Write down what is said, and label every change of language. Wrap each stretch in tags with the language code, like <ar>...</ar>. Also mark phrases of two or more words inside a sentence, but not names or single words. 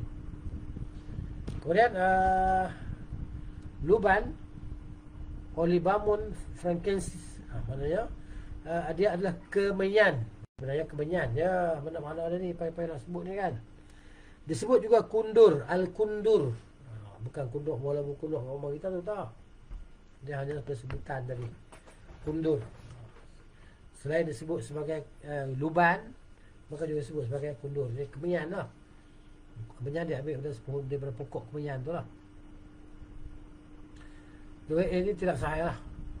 <ms>Kemudian luban, Olibamun frankensis, maknanya dia adalah kemenyan. Sebenarnya kemenyan, ya, mana-mana ada ni, payah-payah nak sebut ni kan. Disebut juga kundur, al-kundur. Bukan kundur bola kundur rumah kita tu, tak. Dia hanya sebutan tadi, kundur. Selain disebut sebagai luban, maka juga disebut sebagai kundur. Jadi kemenyan lah. Kemenyan dia ambil daripada pokok kemenyan tu lah. Ini tidak sahih lah.</ms>